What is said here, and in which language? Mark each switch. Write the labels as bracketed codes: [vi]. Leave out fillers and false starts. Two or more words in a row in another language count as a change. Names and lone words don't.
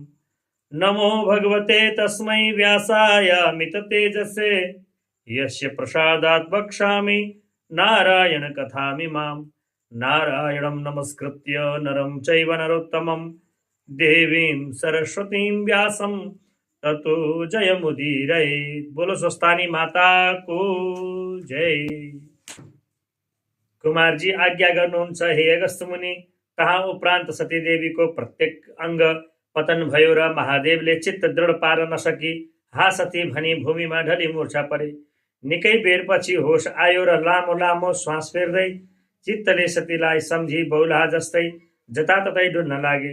[sa] नमो भगवते तस्मै व्यासायामिततेजसे यस्य प्रसादात् वक्ष्यामि नारायण कथामिमाम्। नारायणं नमस्कृत्य नरं चैव नरोत्तमं देवीं सरस्वतीं व्यासं ततो जयमुदीरयेत्। [hi] बोलो स्वस्थानी माता को जय। [ne] कुमारजी आज्ञा गर्नुहुन्छ हे अगस्त्य मुनि। तहाँ उपरान्त सतीदेवीको प्रत्येक अङ्ग पतन भयो र महादेवले चित्त दृढ पार नसकी हा सती भनी भूमिमा ढली मूर्छा परे। निकै बेरपछि होस आयो र लामो लामो श्वास फेर्दै चित्तले सतीलाई सम्झी बौलाहा जस्तै जताततै डुल्न लागे।